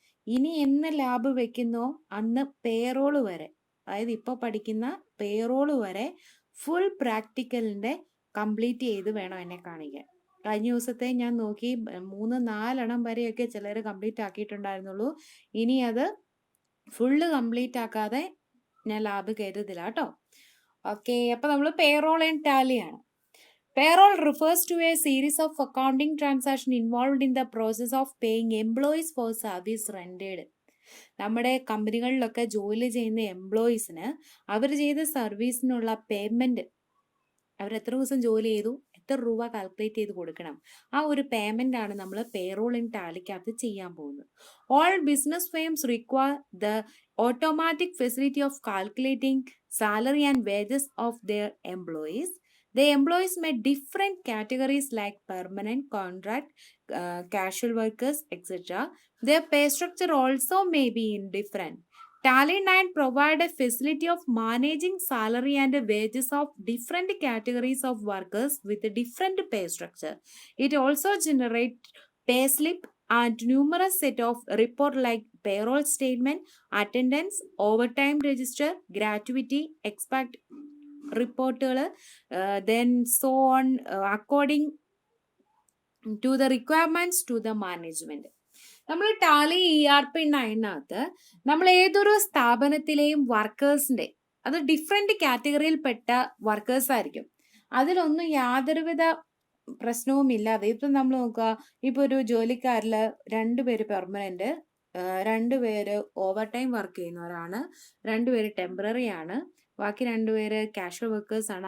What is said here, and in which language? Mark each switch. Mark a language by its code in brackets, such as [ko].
[ml] ഇനി എന്ന് ലാബ് വെക്കുന്നോ അന്ന് പേറോള് വരെ, അതായത് ഇപ്പോൾ പഠിക്കുന്ന പേറോള് വരെ ഫുൾ പ്രാക്ടിക്കലിൻ്റെ കംപ്ലീറ്റ് ചെയ്ത് വേണം എന്നെ കാണിക്കാൻ. കഴിഞ്ഞ ദിവസത്തെ ഞാൻ നോക്കി 3-4 വരെയൊക്കെ ചിലർ കംപ്ലീറ്റ് ആക്കിയിട്ടുണ്ടായിരുന്നുള്ളൂ. ഇനി അത് ഫുള്ള് കംപ്ലീറ്റ് ആക്കാതെ ഞാൻ ലാബ് കയറ്റത്തില്ല കേട്ടോ. ഓക്കെ, അപ്പോൾ നമ്മൾ പേറോൾ ആൻഡ് ടാലി ആണ്. [en] Payroll refers to a series of accounting transactions involved in the process of paying employees for service rendered. [ml] നമ്മുടെ കമ്പനികളിലൊക്കെ ജോലി ചെയ്യുന്ന എംപ്ലോയീസിന് അവർ ചെയ്ത സർവീസിനുള്ള പേയ്മെൻറ്റ്, അവർ എത്ര ദിവസം ജോലി ചെയ്തു, എത്ര രൂപ കാൽക്കുലേറ്റ് ചെയ്ത് കൊടുക്കണം, ആ ഒരു പേയ്മെൻ്റ് ആണ് നമ്മൾ പേറോൾ ഇൻ ടാലിക്കകത്ത് ചെയ്യാൻ പോകുന്നത്. [en] All business firms require the automatic facility of calculating salary and wages of their employees. The employees may different categories like permanent, contract, casual workers, etc. Their pay structure also may be indifferent. Tally 9 provide a facility of managing salary and wages of different categories of workers with a different pay structure. It also generates pay slip and numerous set of report like payroll statement, attendance, overtime register, gratuity, expect റിപ്പോർട്ടുകൾ, then so on according to the requirements to the management. [ml] നമ്മൾ Tally ERP9 നമ്മൾ ഏതൊരു സ്ഥാപനത്തിലെയും വർക്കേഴ്സിൻ്റെ, അത് different കാറ്റഗറിയിൽപ്പെട്ട workers ആയിരിക്കും. അതിലൊന്നും യാതൊരുവിധ പ്രശ്നവും ഇല്ലാതെ, ഇപ്പം നമ്മൾ നോക്കുക, ഇപ്പോൾ ഒരു ജോലിക്കാരിൽ 2 പേര് പെർമനൻറ്റ്, 2 പേര് ഓവർ ടൈം വർക്ക് ചെയ്യുന്നവരാണ്, 2 പേര് ടെമ്പററി ആണ്, ബാക്കി 2 പേര് കാഷ്വൽ വർക്കേഴ്സ് ആണ്.